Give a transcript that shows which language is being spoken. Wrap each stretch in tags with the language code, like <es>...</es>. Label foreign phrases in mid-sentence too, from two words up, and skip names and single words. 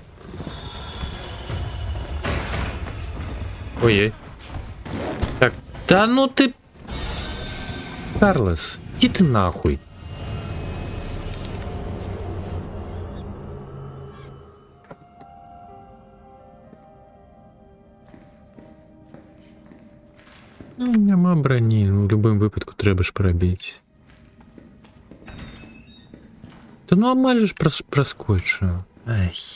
<ru>Ой-ой. Так, да ну ты... Карлос, иди ты нахуй.</ru> <uk>Ну, нема броні, в будь-якому випадку треба ж пробити. Та ну а майже ж проскочу. Ай.</uk>